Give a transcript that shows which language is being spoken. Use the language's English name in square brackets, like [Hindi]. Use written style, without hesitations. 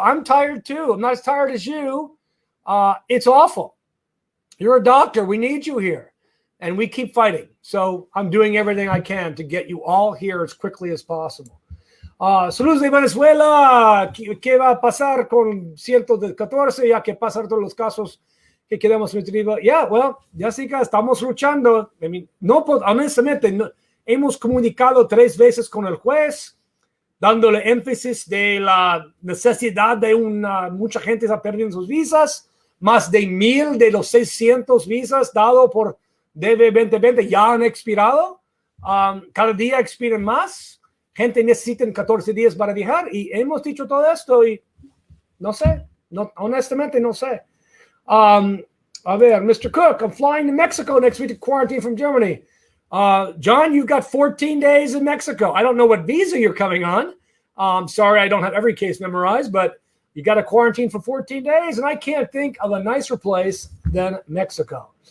[English] I'm tired too. I'm not as tired as you. It's awful. You're a doctor. We need you here. And we keep fighting. So I'm doing everything I can to get you all here as quickly as possible. [Spanish] Saludos de Venezuela. ¿Qué va a pasar con 114? Ya que pasaron todos los casos que quedamos metidos. [English] Yeah, well, [Spanish] Jessica, estamos luchando. [English] I mean, [Spanish] honestamente, hemos comunicado 3 veces con el juez, dándole énfasis de la necesidad de mucha gente está perdiendo sus visas. Más de 1,000 de los 600 visas dados por DV 2020 ya han expirado. Cada día expiran más. Gente necesita 14 días para viajar. Y hemos dicho todo esto y no sé. Honestamente, no sé. A ver, Mr. [English] Cook, I'm flying to Mexico next week to quarantine from Germany. John, you've got 14 days in Mexico. I don't know what visa you're coming on. Sorry, I don't have every case memorized, but you got to quarantine for 14 days, and I can't think of a nicer place than Mexico.